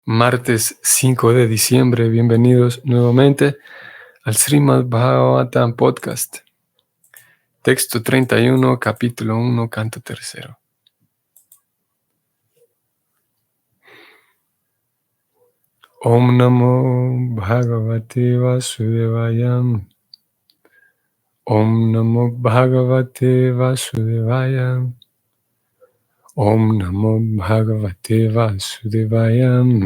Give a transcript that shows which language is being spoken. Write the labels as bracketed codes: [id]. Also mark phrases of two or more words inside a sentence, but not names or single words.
[es] Martes 5 de diciembre, bienvenidos nuevamente al Srimad Bhagavatam Podcast. Texto 31, capítulo 1, canto tercero. [sa] Om Namo Bhagavate Vasudevaya. Om Namo Bhagavate Vasudevaya. Om Namo Bhagavate Vasudevaya.